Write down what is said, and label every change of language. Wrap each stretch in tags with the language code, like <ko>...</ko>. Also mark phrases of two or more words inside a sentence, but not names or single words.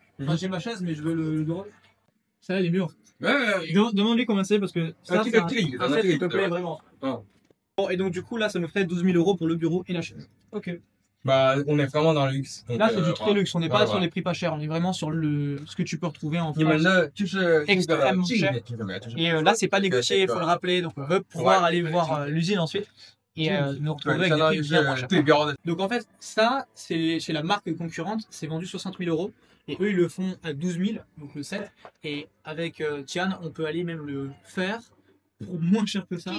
<fr>Enfin j'ai ma chaise mais je veux le bureau. Ça les murs. Ouais. Demande-lui combien c'est parce que ça petit c'est clic, un un set qui clic, te plaît ouais. vraiment. Ah. Bon et donc du coup là ça nous ferait 12 000 euros pour le bureau et la chaise. Ok. Bah, on est vraiment dans le luxe. Donc, Là c'est du très luxe, on n'est pas ouais, sur ouais. les prix pas chers, on est vraiment sur ce que tu peux retrouver en</fr> <zh>你们</zh> <fr>France.</fr> <zh>的就是</zh> <fr>extrêmement cher. Et là c'est pas négocié, il faut le rappeler, donc on veut pouvoir Ouais. aller voir l'usine ensuite et nous retrouver avec des prix bien moins chers.</fr> <zh>对标的</zh> <fr>Donc en fait, ça, c'est chez la marque concurrente, c'est vendu 60 000 euros. Et eux, ils le font à 12 000, donc le 7. Et avec Tian, on peut aller même le faire pour moins cher que ça.</fr>